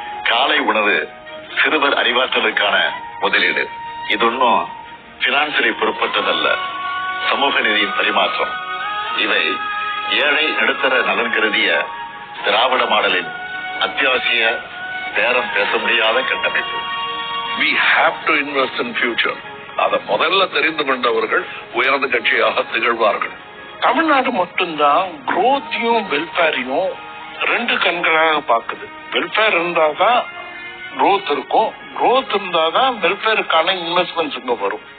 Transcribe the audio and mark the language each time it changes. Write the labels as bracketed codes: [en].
[ta] காலை உணவு சிறுவர் அறிவாற்றலுக்கான முதலீடு. இது ஒன்னும் பினான்சியலை பொறுப்பற்றதல்ல, சமூக நீதியின் பரிமாற்றம். இவை ஏழை நடுத்தர நலன் கருதிய திராவிட மாடலின் அத்தியாவசிய பேரம் பேச முடியாத கட்டமைப்பு. [en] We have to invest in future. [ta] அத முதல்ல தெரிந்து கொண்டவர்கள் உயர்ந்த கட்சியாக திகழ்வார்கள். தமிழ்நாடு மட்டும்தான் குரோத்தையும் வெல்ஃபேரையும் 2 கண்களாக பாக்குது. வெல்ஃபேர் இருந்தாதான் growth இருக்கும், growth இருந்தாதான் வெல்ஃபேருக்கான இன்வெஸ்ட்மெண்ட்ஸ் இங்க வரும்.